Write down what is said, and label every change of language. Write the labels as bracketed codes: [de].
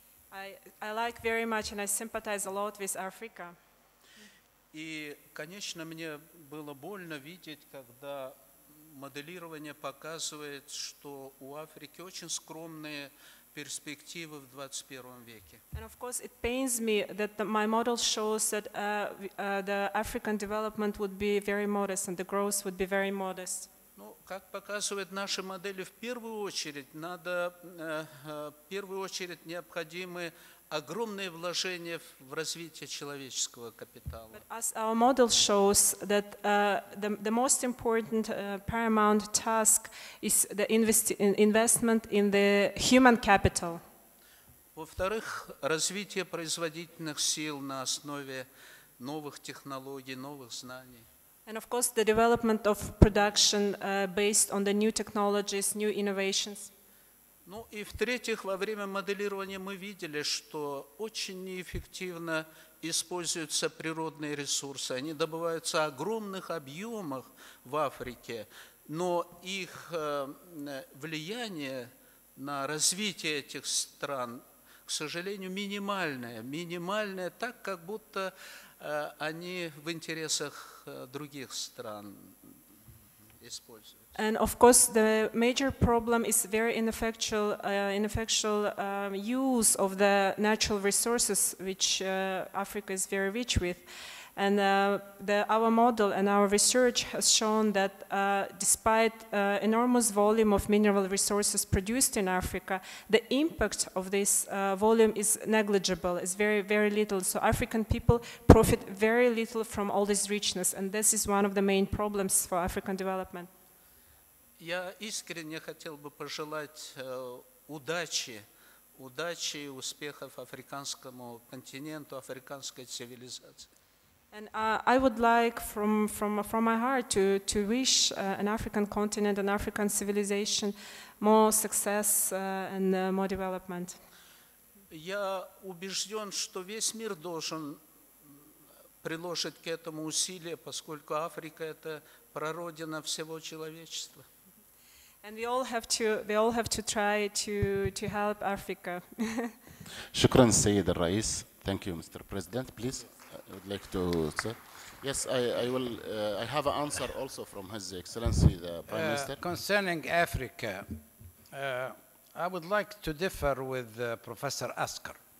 [en] I like very much and I sympathize a lot with Africa. [ru] И, конечно, мне было больно видеть, когда моделирование показывает, что у Африки очень скромные перспективы в 21 веке. [en] And of course, it pains me that my model shows that the African development would be very modest and the growth would be very modest. [ru] Ну, как показывают наши модели, в первую очередь необходимы огромные вложения в развитие человеческого капитала. [en] But as our model shows that the most important paramount task is the investment in the human capital. [ru] Во-вторых, развитие производительных сил на основе новых технологий, новых знаний. [en] And of course, the development of production based on the new technologies, new innovations. [ru] Ну и в-третьих, во время моделирования мы видели, что очень неэффективно используются природные ресурсы. Они добываются в огромных объемах в Африке, но их влияние на развитие этих стран, к сожалению, минимальное, так как будто они в интересах других стран используют. [en] And of course, the major problem is very ineffectual use of the natural resources which Africa is very rich with. And our model and our research has shown that despite enormous volume of mineral resources produced in Africa, the impact of this volume is negligible, is very, very little. So African people profit very little from all this richness, and this is one of the main problems for African development. [ru] Я искренне хотел бы пожелать удачи и успехов африканскому континенту, африканской цивилизации. [en] And I would like, from my heart, to wish an African continent, an African civilization, more success and more development. [ru] Я убежден, что весь мир должен приложить к этому усилия, поскольку Африка – это прародина всего человечества. [en] And we all have to try to help Africa. [ar] Shukran, Sayyid al-Rais. [en] Thank you, Mr. President. Please, I would like to say. Yes, I will. I have an answer also from His Excellency, the Prime Minister. Concerning Africa, I would like to differ with Professor Askar.